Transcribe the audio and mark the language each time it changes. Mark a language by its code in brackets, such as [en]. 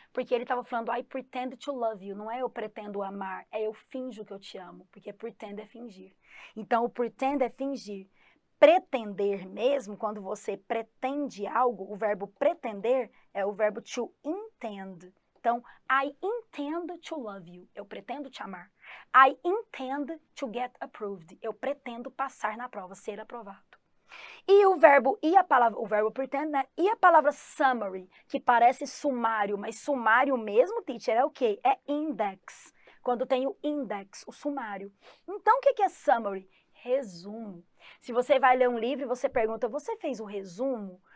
[pt] Porque ele estava falando, [en] I pretend to love you. [pt] Não é eu pretendo amar, é eu finjo que eu te amo. Porque pretend é fingir. Então, o pretend é fingir. Pretender mesmo, quando você pretende algo, o verbo pretender é o verbo to intend. Então, [en] I intend to love you. [pt] Eu pretendo te amar. [en] I intend to get approved. [pt] Eu pretendo passar na prova, ser aprovado. E o verbo pretend, né? E a palavra summary, que parece sumário, mas sumário mesmo, teacher, é o quê? É index. Quando tem o index, o sumário. Então, o que é summary? Resumo. Se você vai ler um livro e você pergunta, você fez o resumo?